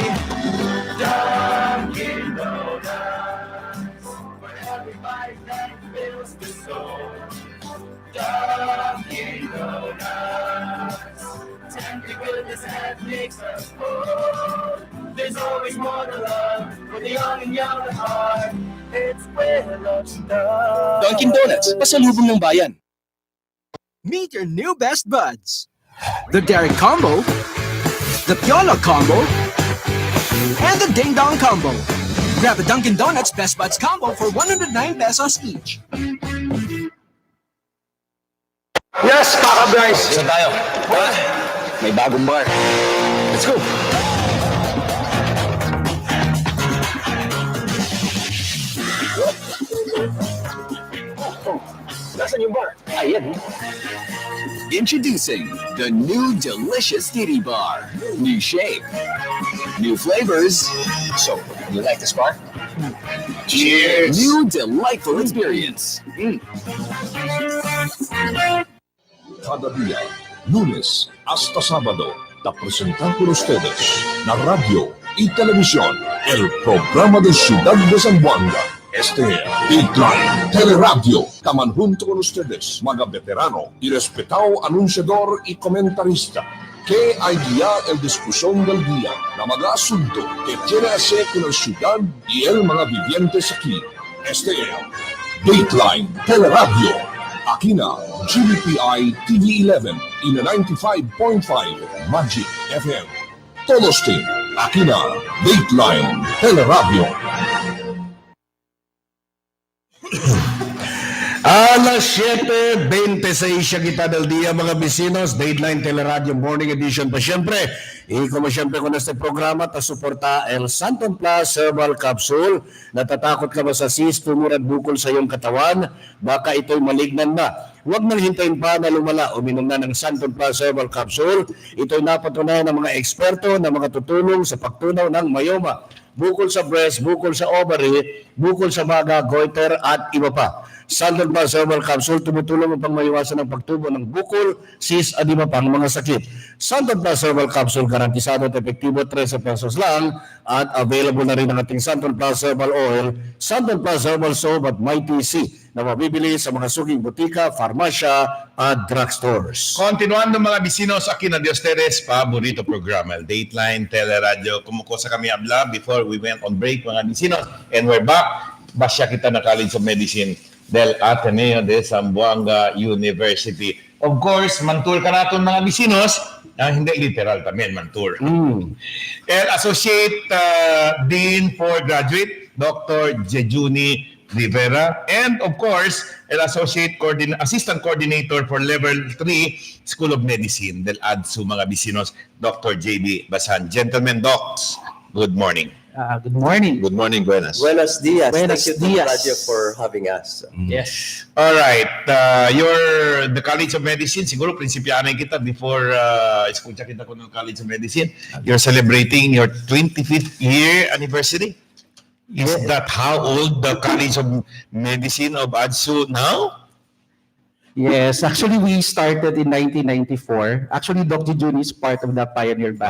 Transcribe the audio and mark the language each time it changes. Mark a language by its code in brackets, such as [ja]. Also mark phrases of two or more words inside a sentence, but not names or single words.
[en] Dunkin' Donuts, for every bite that fills the soul. Dunkin' Donuts, tender goodness that makes us whole. There's always more to love for the young and young at heart. It's where love starts. Dunkin' Donuts, [tl] pasalubong ng bayan. [en] Meet your new best buds. The Derek Combo, the Piola Combo, and the Ding Dong Combo. Grab a Dunkin' Donuts Best Buds Combo for 109 pesos each. Yes, [tl] kaka-guys. Saan tayo? May bagong bar. [en] Let's go. [tl] Nasaan yung bar? Ayan. [en] Introducing the new delicious Titty Bar. New shape, new flavors. So, you like this bar? Cheers! New delightful experience. [cbk] Cada día, lunes hasta sábado, te presentan por ustedes la radio y televisión, el programa de Ciudad de Zamboanga. Este es Dateline Teleradyo. Taman junto con ustedes, mga veterano y respetado anunciador y comentarista, que hay guiar el discusión del día na mga asunto que tiene hacer con la ciudad y el mga vivientes aquí. Este es Dateline Teleradyo. Aquí na GBPI TV11 y na 95.5 Magic FM. Todos team, aquí na Dateline Teleradyo. Alas 7:26 siya kita del día, mga vecinos. Dateline Teleradyo Morning Edition pa siyempre. Como siyempre kung este programa, ta suporta El Santon Plus Herbal Capsule. [tl] Natatakot ka ba sa cyst, tumor at bukol sa iyong katawan? Baka ito'y malignan na. Huwag nang hintayin pa na lumala. Uminom na ng Santon Plus Herbal Capsule. Ito'y napatunayan ng mga eksperto na mga tutulong sa pagtunaw ng myoma, bukol sa breast, bukol sa ovary, bukol sa maga, goiter at iba pa. Santon Plus Herbal Capsule tumutulong upang maiwasan ang pagtubo ng bukol, cyst at iba pang mga sakit. Santon Plus Herbal Capsule garantisado at epektibo, 13 pesos lang, at available na rin ang ating Santon Plus Herbal Oil, Santon Plus Herbal Soap at Mighty C na mabibili sa mga suking butika, farmasya at drugstores. [cbk] Continuando mga bisinos, aquí na de ustedes, paborito programa, el Dateline Teleradyo. Kumukusa kami habla [en] before we went on break [cbk] mga bisinos. [en] And we're back. [cbk] Basya kita na College of Medicine del Ateneo de Zamboanga University. [en] Of course, [cbk] mantur ka natin mga bisinos. Hindi literal también, mantur. [en] El Associate Dean for Graduate, Dr. Jejuni Rivera, and of course, el Assistant Coordinator for Level 3 School of Medicine del ADSU, mga bisinos, Dr. JB Basan. Gentlemen, docs, good morning. Good morning. Good morning, [cbk] buenas. Buenos dias. Buenos [en] Thank you [cbk] dias. [en] to Radio for having us. Yes. All right. You're the College of Medicine. [cbk] Siguro, prinsipyanan kita before escucha kita ko ng College of Medicine. [en] You're celebrating your 25th year anniversary? Is that how old the College of Medicine of ADSU now? Yes, actually we started in 1994. Actually, Dr. June is part of the pioneer batch.